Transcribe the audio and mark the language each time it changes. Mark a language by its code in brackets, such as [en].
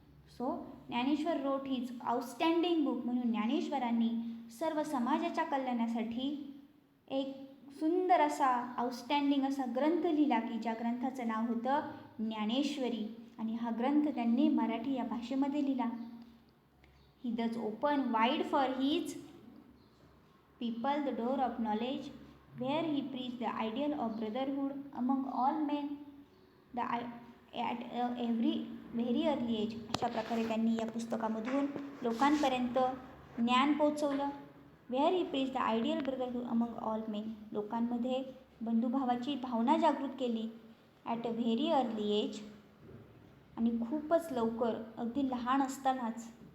[en] So Dnyaneshwar wrote his outstanding book. [mr] म्हणून ज्ञानेश्वरांनी सर्व समाजाच्या कल्याणासाठी एक सुंदर असा आउटस्टँडिंग असा ग्रंथ लिहिला की ज्या ग्रंथाचं नाव होतं ज्ञानेश्वरी. आणि हा ग्रंथ त्यांनी मराठी या भाषेमध्ये लिहिला. [en] He does open wide for his people the door of knowledge, where he preached the ideal of brotherhood among all men at every very early age. [mr] अशा प्रकारे त्यांनी या पुस्तकामधून लोकांपर्यंत ज्ञान पोचवलं. [en] where he preach the ideal brotherhood among all men, [mr] लोकांमध्ये बंधुभावाची भावना जागृत केली [en] at a very early age, [mr] आणि खूपच लवकर, अगदी लहान असतानाच.